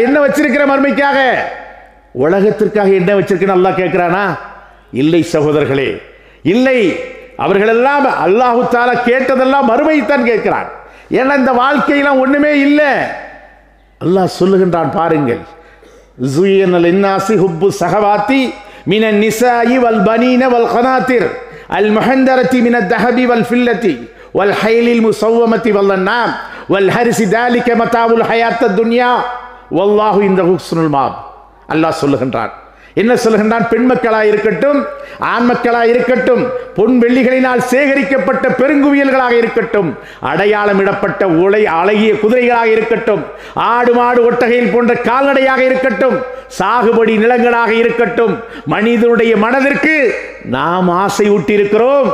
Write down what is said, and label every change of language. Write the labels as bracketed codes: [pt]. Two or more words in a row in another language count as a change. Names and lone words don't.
[ta] என்ன வச்சிருக்கிற மறுமைக்காக? உலகத்திற்காக என்ன வச்சிருக்கன்னு அல்லாஹ் கேட்கிறானா? இல்லை சகோதரர்களே, இல்லை. அவர்களெல்லாம் [ar] الله تعالى [ta] கேட்டதெல்லாம் மறுமைத்தான் கேட்கிறான். ஏன்னா இந்த வாழ்க்கையெல்லாம் ஒண்ணுமே இல்லை. அல்லாஹ் சொல்லுகின்றான் பாருங்கள், [ar] زُيِّنَ لِلنَّاسِ حُبُّ الشَّهَوَاتِ مِنَ النِّسَاءِ وَالْبَنِينَ وَالْقَنَاطِيرِ الْمُقَنطَرَةِ مِنَ الذَّهَبِ وَالْفِضَّةِ وَالْخَيْلِ الْمُسَوَّمَةِ وَالْأَنْعَامِ وَالْحَرْثِ ذَلِكَ مَتَاعُ الْحَيَاةِ الدُّنْيَا وَاللَّهُ عِندَهُ حُسْنُ الْمَآبِ. [ta] அல்லாஹ் சொல்லுகின்றான். என்ன சொல்லுகின்றான்? பெண் மக்களாக இருக்கட்டும், ஆண் மக்களாக இருக்கட்டும், பொன் வெள்ளிகளினால் சேகரிக்கப்பட்ட பெருங்குவியல்களாக இருக்கட்டும், அடையாளம் இடப்பட்ட அழகிய குதிரைகளாக இருக்கட்டும், ஆடு மாடு ஒட்டகையில் போன்ற கால்நடையாக இருக்கட்டும், சாகுபடி நிலங்களாக இருக்கட்டும், மனிதனுடைய மனதிற்கு நாம் ஆசை ஊட்டியிருக்கிறோம்.